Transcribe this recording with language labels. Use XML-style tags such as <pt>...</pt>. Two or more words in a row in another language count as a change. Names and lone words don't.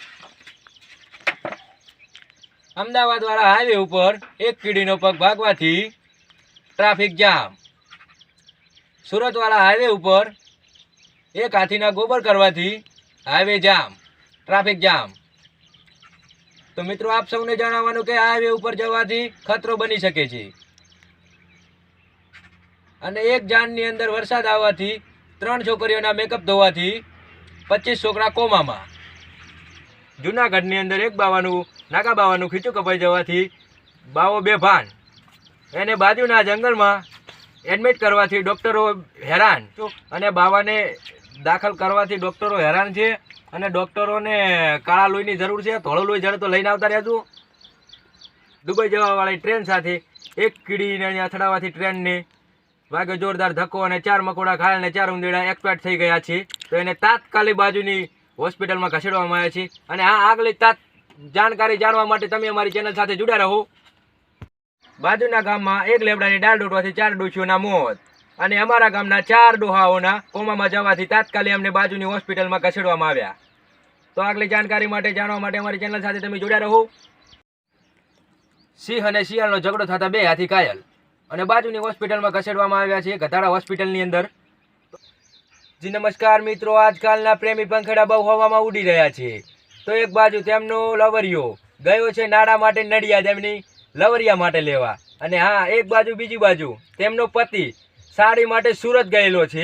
<gu>અમદાવાદ વાળા હાઈવે પર એક કીડીનો પગ ભાગવાથી ટ્રાફિક જામ। સુરત વાળા હાઈવે પર એક હાથીના ગોબર કરવાથી હાઈવે જામ, ટ્રાફિક જામ। તો મિત્રો, આપ સૌને જણાવવાનું કે હાઈવે પર જવાથી ખતરો બની શકે છે અને એક જાનની અંદર વરસાદ આવવાથી 3 છોકરીઓના મેકઅપ ધોવાથી 25 છોકરા કોમામાં। જૂનાગઢની અંદર એક બાવાનું નાગા બાવાનું ખીચું કપાઈ જવાથી બાવો બેભાન। એને બાજુના જંગલમાં એડમિટ કરવાથી ડૉક્ટરો હેરાન અને બાવાને દાખલ કરવાથી ડૉક્ટરો હેરાન છે અને ડૉક્ટરોને કાળા લોહીની જરૂર છે। ધોળો લોહી જડે તો લઈને આવતા રહેજો। દુબઈ જવાવાળી ટ્રેન સાથે એક કીડીને અથડાવાથી ટ્રેનને વાગે જોરદાર ધક્કો અને 4 મકોડા ઘાયલ ને 4 ઉંદેડા એક્સપાયર થઈ ગયા છે। તો એને તાત્કાલિક બાજુની હોસ્પિટલમાં ખસેડવામાં આવ્યા છે। અને આ આગલી જાણકારી જાણવા માટે તમે અમારી ચેનલ સાથે જુડ્યા રહો। बाजुना गाममां एक लेबડાની डाल તૂટવાથી 4 ડોશીઓના મોત અને અમારા ગામના 4 ડોહાઓના કોમામાં જવાથી તાત્કાલિક અમને બાજુની હોસ્પિટલમાં ખસેડવામાં આવ્યા। તો આગલી જાણકારી માટે જાણવા માટે અમારી ચેનલ સાથે તમે જુડ્યા રહો। सिंह અને શિયાળનો ઝઘડો થતા 2 હાથી ઘાયલ અને બાજુની હોસ્પિટલમાં ખસેડવામાં આવ્યા છે ગધાડા હોસ્પિટલની અંદર। જી નમસ્કાર મિત્રો, આજકલના પ્રેમી પંખેડા બહુ હવામાં ઉડી રહ્યા છે। તો એક બાજુ તેમનો લવરિયો ગયો છે નાડા માટે નડિયાદ એમની લવરિયા માટે લેવા અને હા, એક બાજુ બીજી બાજુ તેમનો પતિ સાડી માટે સુરત ગયેલો છે।</gu>